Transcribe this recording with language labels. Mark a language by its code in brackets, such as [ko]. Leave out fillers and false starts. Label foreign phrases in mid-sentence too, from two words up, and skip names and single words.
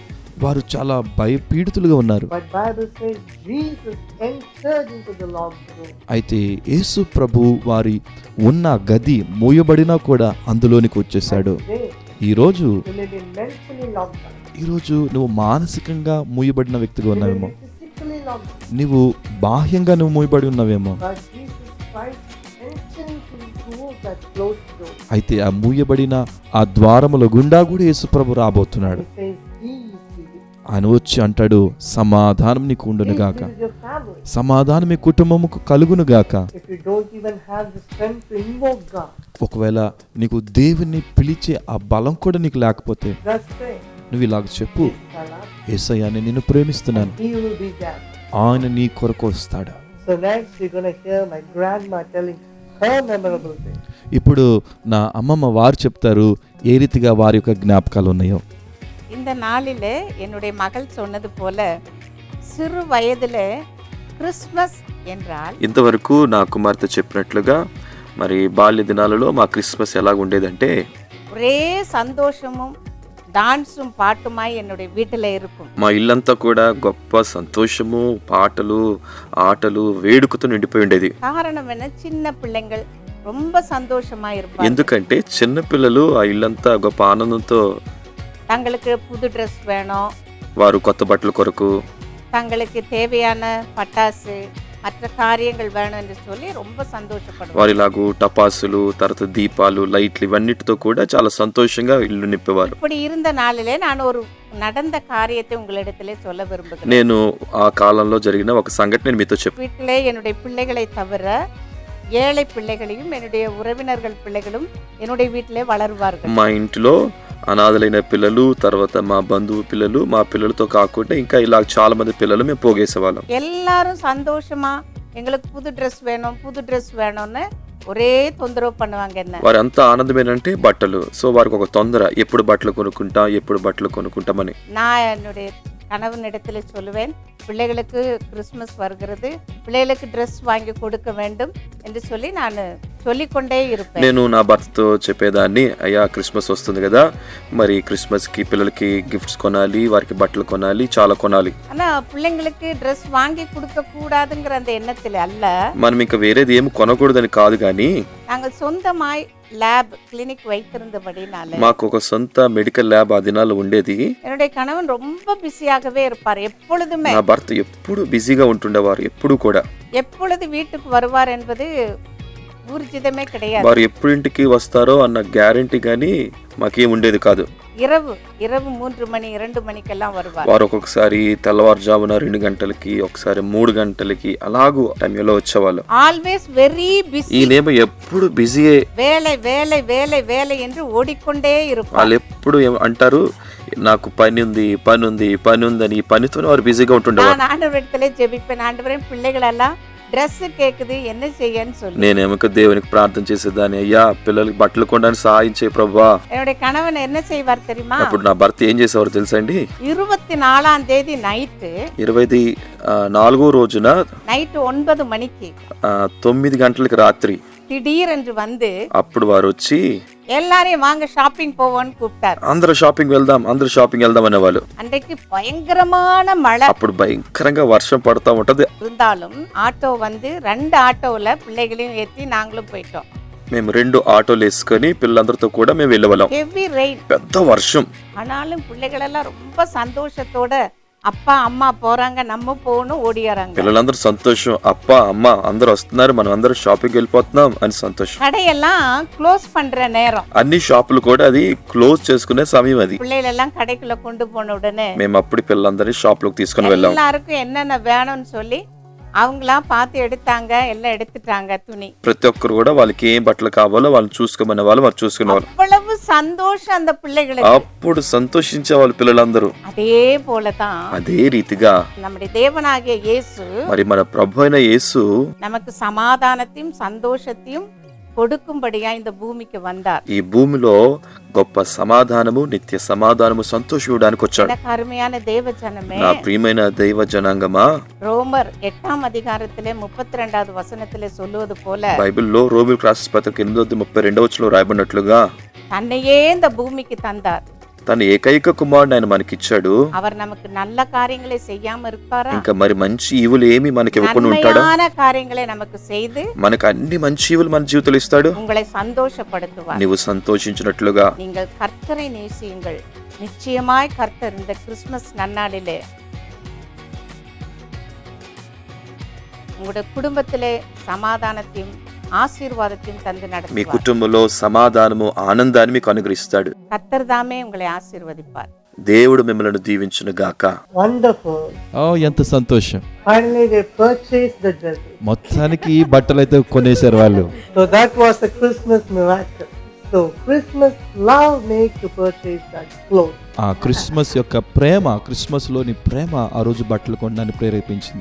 [te] వారు చాలా భయపీడితులుగా ఉన్నారు. [en] But Bible says Jesus entered into the locked room. [te] అయితే యేసు ప్రభు వారి ఉన్న గది మూయబడినా కూడా అందులోనికి వచ్చేసాడు. [en] Today, [te] ఈరోజు [en] you may be mentally locked down. [te] ఈరోజు నువ్వు మానసికంగా మూయబడిన వ్యక్తిగా [en] You may [te] ఉన్నావేమో, [en] be physically locked down. [te] నువ్వు బాహ్యంగా నువ్వు మూయబడి ఉన్నావేమో. [en] But Jesus Christ entering through that closed door. [te] అయితే ఆ మూయబడిన ఆ ద్వారముల గుండా కూడా యేసు ప్రభు రాబోతున్నాడు. [en] He says, peace be with you. [te] ఆయన వచ్చి అంటాడు, సమాధానం నీకు ఉండును [en] Peace [te] గాక, [en] be with your family. [te] సమాధానం మీ కుటుంబముకు కలుగును గాక. [en] If you don't even have the strength to invoke God, [te] ఒకవేళ నీకు దేవుని పిలిచే ఆ బలం కూడా నీకు లేకపోతే [en] just say, [te] నువ్వు ఇలాగ చెప్పు, [en] I love you. [te] యేసయ్యా నేను నిన్ను ప్రేమిస్తున్నాను, [en] He will be there. [te] ఆయన నీ కొరకు వస్తాడు. [en] So next we're going to hear my grandma telling her memorable thing. [te] ఇప్పుడు నా అమ్మమ్మ వారు చెప్తారు ఏ రీతిగా వారి యొక్క జ్ఞాపకాలు ఉన్నాయో. [ta] இந்த நாளில் என்னுடைய மகள் சொன்னது போல சிறு வயதில் கிறிஸ்மஸ் என்றால் [te] ఇంతవరకు నా కుమార్తె చెప్పినట్లుగా మరి బాల్య దినాలలో మా క్రిస్మస్ ఎలా ఉండేదంటే [ta] ஒரே சந்தோஷமும் டான்ஸும் பாட்டுமாய் என்னுடைய வீட்டில் இருக்கும். [te] మా ఇల్లంతా కూడా గొప్ప సంతోషము, పాటలు, ఆటలు, వేడుకతో నిండిపోయి ఉండేది. [ta] காரணம் என்ன, சின்ன பிள்ளைங்கள் ரொம்ப சந்தோஷமா இருப்பாங்க. [te] ఎందుకంటే చిన్నపిల్లలు ఆ ఇల్లంతా గొప్ప ఆనందంతో [ta] தங்களுக்கு புது ட்ரெஸ் வேணும், [te] వారు కొత్త బట్టల కొరకు [ta] தங்களுக்கு தேவையான பட்டாசு மற்ற காரியங்கள் வேணும் என்று சொல்லி ரொம்ப சந்தோஷப்படுவாங்க. [te] వారిలాగు టపాసులు, తర్వాత దీపాలు, లైట్లు ఇవన్నిటితో కూడా చాలా సంతోషంగా ఇల్లు నింపేవారు. [ta] இப்படி இருந்த நாளிலே நான் ஒரு நடந்த காரியத்தை உங்களிடத்திலே சொல்ல விரும்புகிறேன். [te] నేను ఆ కాలంలో జరిగిన ఒక సంఘటన మీతో చెప్పాను. [ta] வீட்டிலே என்னுடைய பிள்ளைகளை தவிர ஏழை பிள்ளைகளையும் என்னுடைய உறவினர்கள் பிள்ளைகளும் என்னுடைய வீட்டிலே வளருவார்கள். [te] మా ఇంట్లో అనాథలైన పిల్లలు, తర్వాత మా బంధువు పిల్లలు, మా పిల్లలతో కాకుండా ఇంకా ఇలా చాలా మంది పిల్లలు మేము పోగేసేవాళ్ళం. [ta] எல்லாரும் சந்தோஷமா எங்களுக்கு புது ட்ரெஸ் வேணும் புது ட்ரெஸ் வேணும்னு ஒரே தொந்தரவு பண்ணுவாங்க. என்ன [te] వారి అంతా ఆనందం ఏంటంటే బట్టలు. సో వారికి ఒక తొందర, ఎప్పుడు బట్టలు కొనుక్కుంటామని. [ta] நான் என்னுடைய கணவனிடத்தில் சொல்லுவேன், பிள்ளைகளுக்கு கிறிஸ்மஸ் வருகிறது, பிள்ளைகளுக்கு ட்ரெஸ் வாங்கி கொடுக்க வேண்டும் என்று சொல்லி நான் சொல்லிக்கொண்டே இருப்பேன். [te] నేను నా భర్తతో చెప్పేదాన్ని, అయ్యా క్రిస్మస్ వస్తుంది కదా, మరి క్రిస్మస్కి పిల్లలకి గిఫ్ట్స్ కొనాలి, వారికి బట్టలు కొనాలి, చాలా కొనాలి. [ta] ஆனா பிள்ளைங்களுக்கு ட்ரெஸ் வாங்கி கொடுக்க கூடாதுங்கிற அந்த எண்ணத்தில் அல்ல, [te] మనం ఇంకా వేరేది ఏమి కొనకూడదని కాదు, కానీ [ta] நாங்கள் சொந்தமாய் [en] lab clinic [ta] வைத்திருந்தபடினால [te] మాకు ఒక సొంత [en] medical lab [te] ఆ దినాల్లో ఉండేది. [ta] என்னுடைய கணவன் ரொம்ப பிஸியாகவே இருப்பார். எப்பொழுதுமே [te] నా భర్త ఎప్పుడు బిజీగా ఉంటుండేవారు. ఎప్పుడు కూడా [ta] எப்பொழுது வீட்டுக்கு வருவார் என்பது ஊர்ஜிதமே கிடையாது. [te] వారు ఎప్పుడు ఇంటికి వస్తారో అన్న గ్యారంటీ కానీ మాకేం ఉండేది కాదు. [ta] இரவு 3 மணி 2 மணிக்கெல்லாம் வருவார். [te] వారు ఒక్కొక్కసారి తెల్లవారుజామున 2 గంటలకి, ఒకసారి 3 గంటలకి అలాగూ టైంలో వచ్చేవాళ్ళు. [en] always very busy. [te] ఈయనేమో ఎప్పుడు బిజీయే, [ta] வேலை வேலை வேலை வேலை என்று ఓడికొండే இருப்பார். [te] వాళ్ళు ఎప్పుడు అంటారు, నాకు పని ఉందని ఈ పనితోనే వారు బిజీగా ఉంటుండేవారు. [ta] நான் ஆண்டவரிடத்திலே ஜெபிப்பேன், ஆண்டவரே பிள்ளைகளெல்லாம் ட்ரெஸ் கேக்குது என்ன செய்யனு சொல்லி. [te] నేనేమో దేవునికి ప్రార్థన చేసేదాన్ని, అయ్యా పిల్లలకి బట్టలు కొనడానికి సహాయం చేయ ప్రభువా. [ta] என்னுடைய கணவன் என்ன செய்வார் தெரியுமா? [te] అప్పుడు నా భర్త ఏం చేసేవారు తెలుసా అండి? [ta] 24ஆம் தேதி நைட்டு [te] 24వ రోజున [ta] நைட்டு 9 மணிக்கு [te] 9 గంటలకి రాత్రి [ta] திடீரென்று வந்து [te] అప్పుడు వారు వచ్చి [ta] எல்லாரையும் வாங்க ஷாப்பிங் போவோன்னு கூப்பிட்டார். [te] అందరూ షాపింగ్ వెళ్దాం అనేవాళ్ళు. [ta] அன்றைக்கு பயங்கரமான மழை. [te] అప్పుడు భయంకరంగా వర్షం పడతా ఉంటది. [ta] இருந்தாலும் ஆட்டோ வந்து 2 ஆட்டோல பிள்ளைகளையும் ஏற்றி நாங்களும் போயிட்டோம். [te] మేము 2 ఆటోలు వేసుకొని పిల్లలందరితో కూడా మేము వెళ్ళేవాళ్ళం. [en] heavy rain, [te] పెద్ద వర్షం. [ta] ஆனாலும் பிள்ளைகளெல்லாம் ரொம்ப சந்தோஷத்தோட அப்பா அம்மா போறாங்க நம்ம போகணும் ஓடியாராங்க. [te] పిల్లలందరూ సంతోషం, అప్ప అమ్మ అందరూ వస్తున్నారు, మనం అందరూ షాపింగ్ వెళ్ళిపోతున్నాం అని సంతోషం. [ta] கடையெல்லாம் க்ளோஸ் பண்ற நேரம், [te] అన్ని షాపులు కూడా అది క్లోజ్ చేసుకునే సమయం అది. [ta] பிள்ளைகளெல்லாம் கடைக்குள்ள கொண்டு போன உடனே [te] మేము అప్పుడు పిల్లలందరినీ షాపులోకి తీసుకుని వెళ్ళాం. [ta] எல்லாருக்கும் என்னென்ன வேணும்னு சொல்லி அவங்களா பார்த்து எடுத்தாங்க, எல்லாம் எடுத்துட்டாங்க துணி. [te] ప్రతి ఒక్కరు కూడా వాళ్ళకి ఏం బట్టలు కావాలో వాళ్ళు చూసుకోమనే వాళ్ళు వారు చూసుకునేవాళ్ళు. [ta] அவ்வளவு சந்தோஷம் அந்த பிள்ளைகளுக்கு. [te] అప్పుడు సంతోషించే వాళ్ళు పిల్లలందరూ. [ta] அதே போலதான் [te] అదే రీతిగా [ta] நம்முடைய தேவனாகிய இயேசு [te] మరి మన ప్రభు అయిన యేసు [ta] நமக்கு சமாதானத்தையும் சந்தோஷத்தையும் கொடுக்கும்படியா இந்த பூமிக்கு வந்தார். [te] ఈ భూమిలో గొప్ప సమాధానము, నిత్య సమాధానము, సంతోషం ఇవ్వడానికి వచ్చాడు. [ta] எனக்கு அருமையான தேவ ஜனமே, [te] నా ప్రియమైన దైవ జనాంగమా, [ta] ரோமர் 8ஆம் அதிகாரத்திலே 32வது வசனத்திலே சொல்லுவது போல [te] బైబిల్లో రోమిలకు రాసిన పత్రిక 8:32 రాయబడినట్లుగా [ta] தன்னையே இந்த பூமிக்கு தந்தார். [te] తన ఏకైక కుమారుడు ఆయన మనకిచ్చాడు. [ta] அவர் நமக்கு நல்ல காரியங்களை செய்யாம இருப்பாரா? [te] ఇంకా మరి మంచి ఈవులు ఏమి మనకి ఇవ్వకుండా ఉంటాడా? [ta] நன்மையான காரியங்களை நமக்கு செய்து [te] మనకు అన్ని మంచి ఈవులు మన జీవితంలో ఇస్తాడు. [ta] உங்களை சந்தோஷப்படுத்துவார். [te] నీవు సంతోషించినట్లుగా [ta] நீங்கள் கர்த்தரை நேசியுங்கள். நிச்சயமாய் கர்த்தர் இந்த கிறிஸ்மஸ் நன்னாளிலே உங்களுடைய குடும்பத்திலே சமாதானத்தையும் ஆசீர்வாதத்தையும் தந்து [te] మీ [ta] நடத்துவார். [te] కుటుంబంలో సమాధానము, ఆనందాన్ని మీకు అనుగ్రహిస్తాడు. [ta] கர்த்தர் தாமே உங்களை ஆசீர்வதிப்பார். [te] దేవుడు మిమ్మల్ని దీవించును గాక. [en] Wonderful. [te] ఎంత సంతోషం. [en] Finally, they purchased the dresses. [te] మొత్తానికి ఈ బట్టలు అయితే కొనేశారు వాళ్ళు. [en] So that was the Christmas miracle. So Christmas love makes to purchase that clothes. [te] ఆ క్రిస్మస్ యొక్క ప్రేమ, క్రిస్మస్ లోని ప్రేమ ఆ రోజు బట్టలు కొనడానికి ప్రేరేపించింది.